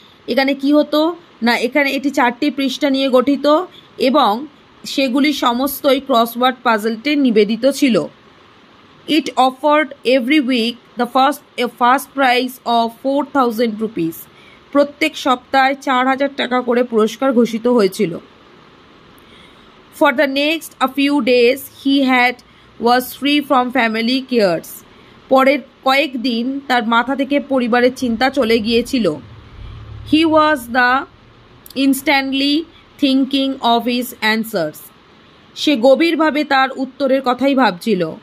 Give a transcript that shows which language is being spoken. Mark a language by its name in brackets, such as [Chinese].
[Bangla] এখানে কি হতো না, এখানে এটি 4টি পৃষ্ঠা নিয়ে গঠিত এবং সেগুলি সমস্তই ক্রসওয়ার্ড পাজলটে নিবেদিত ছিল. [English] It offered every week the first prize of 4,000 rupees. [Bangla] প্রত্যেক সপ্তাহে 4,000 টাকা করে পুরস্কার ঘোষিত হয়েছিল. [English] For the next a few days he was free from family cares. [Bangla] পরের কয়েকদিন তার মাথা থেকে পরিবারের চিন্তা চলে গিয়েছিল. [English] He was instantly thinking of his answers. [Bangla] সে গভীরভাবে তার উত্তরের কথাই ভাবছিল.